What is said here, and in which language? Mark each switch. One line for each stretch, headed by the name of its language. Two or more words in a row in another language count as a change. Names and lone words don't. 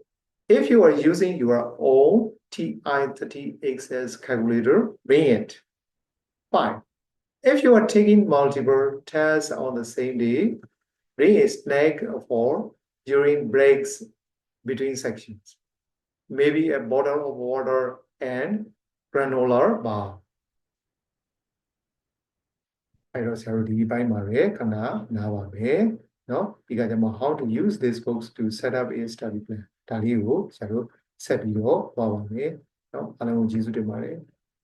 English: If you are using your own TI-30XS calculator, bring it. 5. If you are taking multiple tests on the same day, bring a snack for during breaks between sections. Maybe a bottle of water and granola bar.
Burmese: အဲ့တော့ဆရာတို့ဒီပိုင်းမှာပဲခဏနားပါမယ်เนาะပြီးကကြမှာ
English: how to use these books to set up a study plan
Burmese: ဒါလေးကိုဆရာတို့ဆက်ပြီးတော့သွားပါမယ်เนาะအားလုံးကိုကျေးဇူးတင်ပါတယ်